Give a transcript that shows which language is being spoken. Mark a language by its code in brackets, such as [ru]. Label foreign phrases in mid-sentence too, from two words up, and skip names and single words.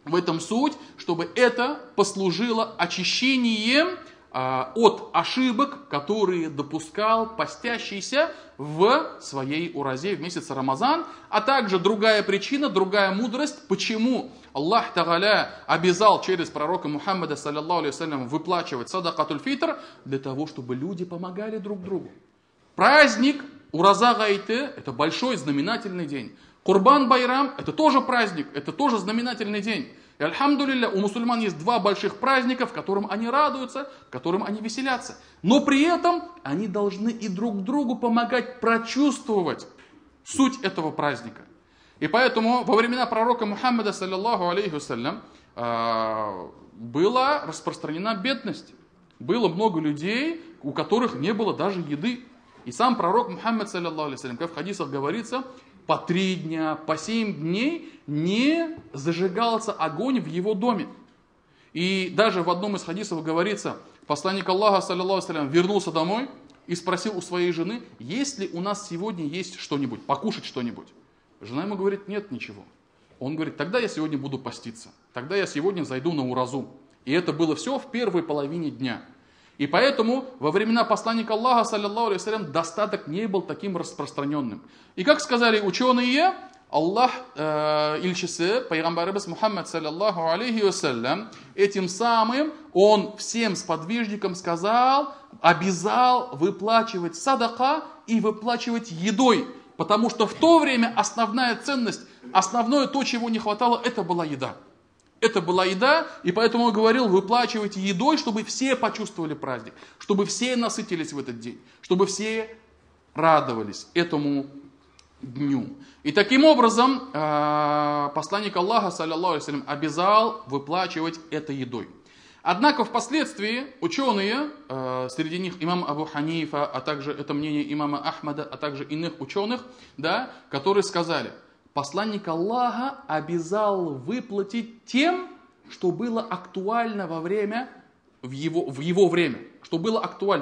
[ru] В этом суть, чтобы это послужило очищением от ошибок, которые допускал постящийся в своей уразе в месяц Рамазан, а также другая причина, другая мудрость, почему [ar] الله تعالى [ru] обязал через пророка Мухаммада, [ar] صلى الله عليه وسلم, [ru] выплачивать [ar] صدقة الفطر, [ru] для того, чтобы люди помогали друг другу. Праздник Ураза Гайты – это большой знаменательный день. Курбан Байрам – это тоже праздник, это тоже знаменательный день. И альхамдулилля, у мусульман есть два больших праздника, в котором они радуются, в котором они веселятся. Но при этом они должны и друг другу помогать прочувствовать суть этого праздника. И поэтому во времена пророка Мухаммада, [ar] صلى الله عليه وسلم, [ru] была распространена бедность. Было много людей, у которых не было даже еды. И сам пророк Мухаммад, [ar] صلى الله عليه وسلم, [ru] как в хадисах говорится, по 3 дня, по 7 дней не зажигался огонь в его доме. И даже в одном из хадисов говорится, посланник Аллаха, [ar] صلى الله عليه وسلم, [ru] вернулся домой и спросил у своей жены, есть ли у нас сегодня есть что-нибудь, покушать что-нибудь. Жена ему говорит, нет ничего. Он говорит, тогда я сегодня буду поститься, тогда я сегодня зайду на уразу. И это было все в первой половине дня. И поэтому во времена посланника Аллаха, [ar] صلى الله عليه وسلم, [ru] достаток не был таким распространенным. И как сказали ученые, [tt] Аллах, Ильчисы, пайгамбарыбыз Мухаммад, [ar] صلى الله عليه وسلم, [ru] этим самым он всем сподвижникам сказал, обязал выплачивать садака и выплачивать едой. Потому что в то время основная ценность, основное то, чего не хватало, это была еда. Это была еда, и поэтому он говорил, выплачивайте едой, чтобы все почувствовали праздник, чтобы все насытились в этот день, чтобы все радовались этому дню. И таким образом посланник Аллаха, [ar] صلى الله عليه وسلم, [ru] обязал выплачивать это едой. Однако впоследствии ученые, среди них имам Абу Ханифа, а также это мнение имама Ахмада, а также иных ученых, да, которые сказали, посланник Аллаха обязал выплатить тем, что было актуально во время, в его время, что было актуально.